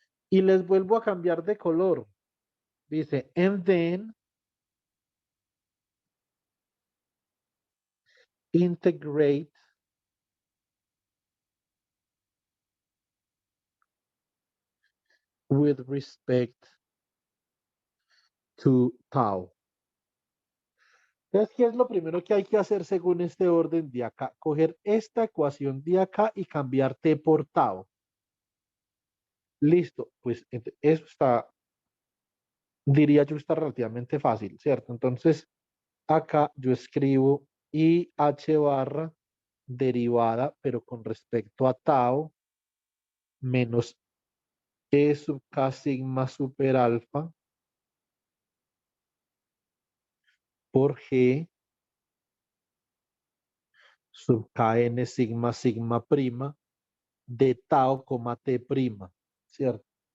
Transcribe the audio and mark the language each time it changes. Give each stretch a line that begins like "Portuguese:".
Spanish: Y les vuelvo a cambiar de color. Dice,
English: and then integrate with respect to tau.
Spanish: Entonces, ¿qué es lo primero que hay que hacer según este orden de acá? Coger esta ecuación de acá y cambiar T por tau. Listo, pues eso está diría yo está relativamente fácil, ¿cierto? Entonces, acá yo escribo IH barra derivada, pero con respecto a tau, menos E sub K sigma super alfa por G sub Kn sigma sigma prima de tau, T prima, ¿cierto?